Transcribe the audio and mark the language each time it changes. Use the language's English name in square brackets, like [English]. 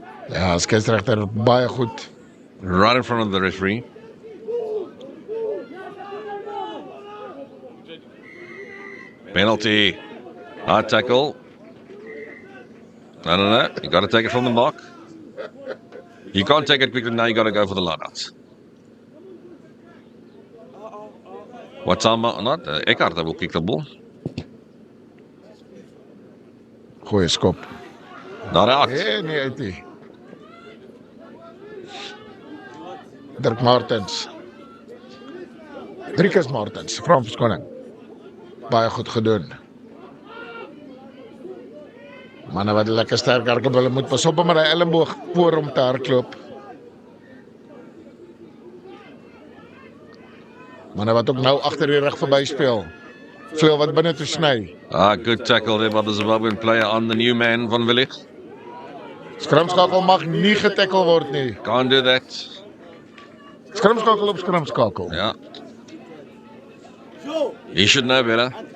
[Afrikaans] Ja, skeieregter baie goed. [English] Right in front of the referee. Penalty. High tackle. No. You got to take it from the mark. You can't take it quickly now. You got to go for the lineouts. What time or not? Eckhart will kick the ball. [Afrikaans] Goeie skop. [English] Not out. [Afrikaans] Nee, uit nie. Dirk Martens. Driekus Martens, vra om verskoning. Baie goed gedoen. Manne wat lekker sterk hardloop, hulle moet pas op met die elleboog voor om te hardloop. Manne wat ook nou agter die rug verby speel. Veel wat binne toe sny. [English] Good tackle there by the Zimbabwean player on the new man, Van Willig. [Afrikaans] Skrimskakel mag nie getackle word nie. [English] Can't do that. [Afrikaans] Skrimskakel op skrimskakel. [English] Yeah. He should know better.